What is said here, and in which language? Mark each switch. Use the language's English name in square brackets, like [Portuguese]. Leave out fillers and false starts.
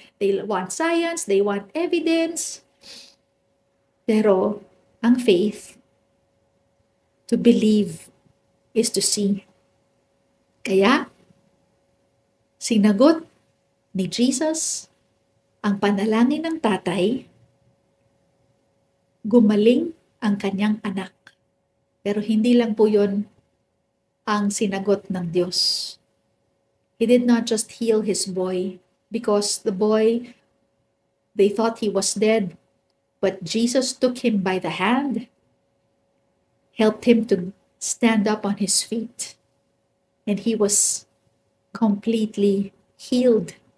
[English] They want science, they want evidence. [Filipino] Pero, ang [English] faith, to believe is to see. [Filipino] Kaya, sinagot ni Jesus ang panalangin ng tatay, gumaling ang kanyang anak. Pero hindi lang po yun ang sinagot ng Diyos. [English] He did not just heal his boy because the boy, they thought he was dead. But Jesus took him by the hand, helped him to stand up on his feet, and he was completely healed.